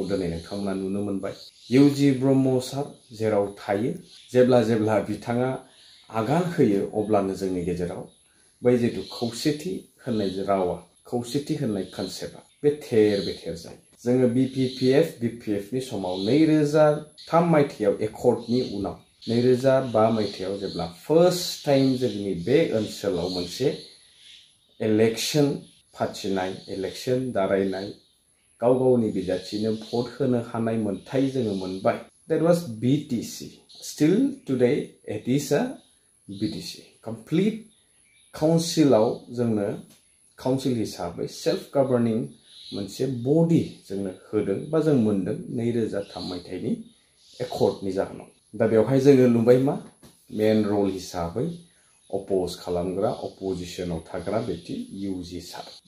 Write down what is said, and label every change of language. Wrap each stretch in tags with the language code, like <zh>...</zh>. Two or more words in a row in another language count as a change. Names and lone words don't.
<brx>दिनै नोंथांमोना नुनो मोनबाय इउजि ब्रह्म सार जेराव थायो जेब्ला बिथाङा आगान होयो अब्लानो जोंनि गेजेराव बै जितु खौसेथि होननाय रावा खौसेथि होननाय कनसेप्टआ बे थेर बेथेर जायो जोङो बिपिएफनि समाव 2003 मायथाइयाव एकर्डनि उनाव 2005 मायथाइयाव जेब्ला</brx> <en>first time</en> <brx>जोंनि बे ओनसोलाव मोनसे इलेक्शन फाथिनाय इलेक्शन दारायनाय गाव गावनि बिजाथिनो भट होनो हानाय मोनथाय जोङो मोनबाय</brx> <en>that was BTC still today it is a BTC complete</en> <brx>काउन्सिलाव जोंनो काउन्सिल हिसाबै</brx> <en>self governing</en> <brx>मोनसे बडि जोंनो होदों बा जों मोनदों 2003 मायथाइनि एकर्डनि जाहोनाव दा बेवहाय जोङो नुबाय मा</brx> <en>main role</en> <brx>हिसाबै अपोज खालामग्रा अपोजिशनाव थाग्रा व्यक्ति इउजि सार</brx>